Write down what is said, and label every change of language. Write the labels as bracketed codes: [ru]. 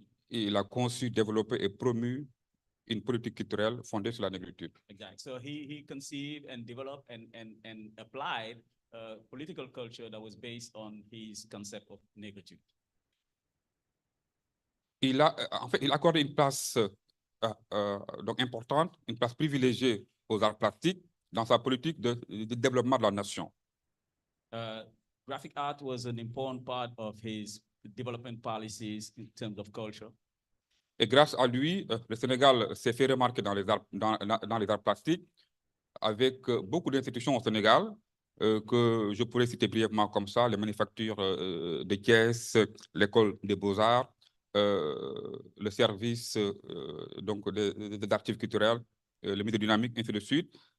[fr] Il a conçu, développé et promu une politique culturelle fondée sur la négritude. [en] Exactly. So he conceived and developed and applied political culture that was based on his concept of négritude. [fr] Il a accordé une place donc importante, une place privilégiée aux arts plastiques dans sa politique de développement de la nation. [en] Graphic art was an important part of his development policies in terms of culture. [fr] Et grâce à lui, le Sénégal s'est fait remarquer dans les arts plastiques avec beaucoup d'institutions au Sénégal que je pourrais citer brièvement comme ça, les manufactures de Thiès, l'école des beaux-arts, le service donc d'archives culturelles, le musée dynamique, ainsi de suite.